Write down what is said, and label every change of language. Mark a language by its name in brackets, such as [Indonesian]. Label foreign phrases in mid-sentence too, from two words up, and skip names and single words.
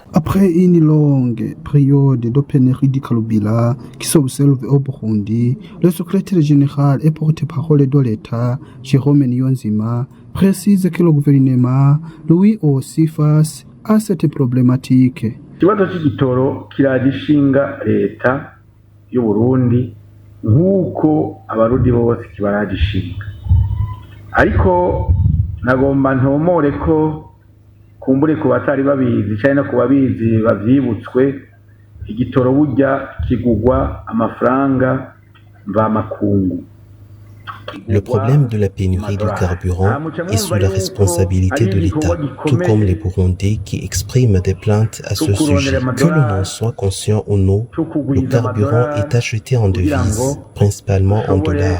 [French] Après une longue période de pénurie de carburant qui s'observe au Burundi, le secrétaire général et porte-parole de l'État Jérôme Niyonzima précise que le gouvernement, lui aussi, face à cette problématique. [Rundi] Ikibazo cy'igitoro kiragishinga leta y'u Burundi nk'uko abarundi bose kibaragishinga. Ariko nagomba ntomore ko kumbure ku batari babizi cyane no ku babizi bavyibutswe igitoro burya kigugwa amafaranga mvamakungu. [French] Le problème de la pénurie de carburant est sous la responsabilité de l'État, tout comme les Burundais qui expriment des plaintes à ce sujet. Que l'on en soit conscient ou non, le carburant est acheté en devises, principalement en dollars.